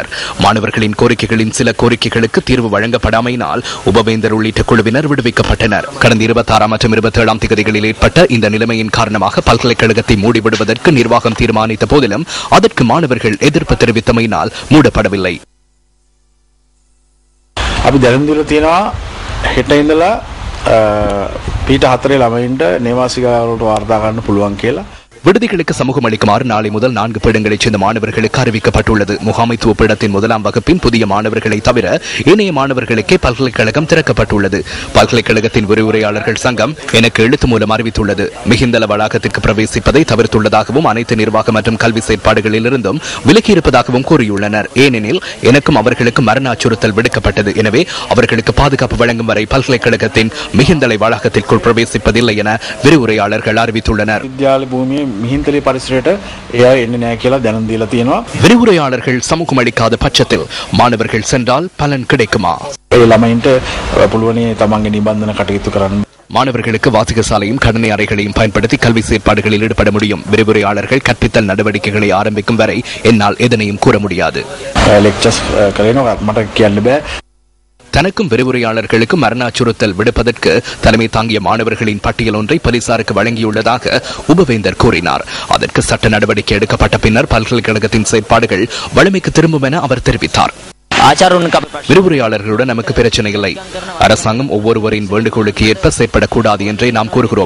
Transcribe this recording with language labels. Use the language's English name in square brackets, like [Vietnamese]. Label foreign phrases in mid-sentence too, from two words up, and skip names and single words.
[Tamil] மாணவர்களின் கோரிக்கைகளின் சில கோரிக்கைகளுக்கு தீர்வு வழங்கப்படாமையினால் உபவேந்தர் உள்ளிட்ட குழுவினர் விடுவிக்கப்பட்டனர். கடந்த 26 மற்றும் 27 தேதிகளில் ஏற்பட்ட இந்த நிலைமையின் காரணமாக பல்கலைக்கழகத்தை மூடிவிடுவதற்கு நிர்வாகம் தீர்மானித்த போதிலும் அதற்கு மாணவர்கள் எதிர்ப்பு தெரிவித்தமையினால் மூடப்படவில்லை. [Sinhala] පීට 4 ළමයින්ට නේවාසිකවලට වාර්තා කරන්න පුළුවන් කියලා [Tamil] விடுதிகளுக்கு சமூகம் அளிக்குமாறு நாளை முதல் 4 பீடங்களைச் சேர்ந்த மாணவர்களுக்கு அறிவிக்கப்பட்டுள்ளது. முகாமைத்துவ பீடத்தின் 1ஆம் வகுப்பின் புதிய மாணவர்களை தவிர ஏனைய மாணவர்களுக்கே பல்கலைக்கழகம் திறக்கப்பட்டுள்ளது. பல்கலைக்கழகத்தின் விரிவுரையாளர்கள் சங்கம் எனக்கு எழுத்து மூலம் அறிவித்துள்ளது. மிகுந்தள வளாகத்திற்கு பிரவேசிப்பதை தவிர்த்துள்ளதாகவும் அனைத்து நிர்வாக மற்றும் கல்வி செயற்பாடுகளில் இருந்தும் விலக்கியிருப்பதாகவும் கூறியுள்ளனர். ஏனெனில் எனக்கும் அவர்களுக்கும் மரண அச்சுறுத்தல் விடுக்கப்பட்டது. எனவே அவர்களுக்கு பாதுகாப்பு வழங்கும் வரை பல்கலைக்கழகத்தின் மிகுந்தளை வளாகத்திற்குள் பிரவேசிப்பதில்லை என விரிவுரையாளர்கள் அறிவித்துள்ளனர். [Sinhala] මිහින්තලේ පරිසරයට එයා එන්නේ නැහැ කියලා දැනුම් දීලා තියෙනවා. [Tamil] விரிவுரையாளர்கள் சமூகம் அளிக்காத பட்சத்தில் மாணவர்கள் சென்றால் பலன் கிடைக்குமா? [Sinhala] ඒ ළමයින්ට පුළුවන් තමන්ගේ නිබන්ධන කටයුතු කරන්න. [Tamil] மாணவர்களுக்கு வாசிகசாலையும் கடனை அறைகளையும் பயன்படுத்தி கல்வி செயற்பாடுகளில் ஈடுபட முடியும். விரிவுரையாளர்கள் கற்பித்தல் நடவடிக்கைகளை ஆரம்பிக்கும் வரை என்னால் எதனையும் கூற முடியாது. [Sinhala] லெக்சர்ஸ் කරනවා මට කියන්න බෑ. [Tamil] தனக்கும் விரிவுரையாளர்களுக்கு மரண அச்சுறுத்தல் விடுப்பதற்கு தலைமை தாங்கிய மாணவர்களின் பட்டியல் ஒன்றை போலீசாருக்கு வழங்கியுள்ளதாக உபவேந்தர் கூறினார். அதற்கு சட்ட நடவடிக்கை எடுக்கப்பட்ட பின்னர் பல்கலைக்கழகத்தின் செயற்பாடுகள் வலிமைக்கு திரும்பும் என அவர் தெரிவித்தார். விரிவுரையாளர்களுடன் நமக்கு பிரச்சனை இல்லை. அரசாங்கம் ஒவ்வொருவரின் வேண்டுகோளுக்கு ஏற்ப செயற்படக்கூடாது என்றே நாம் கூறுகிறோம்.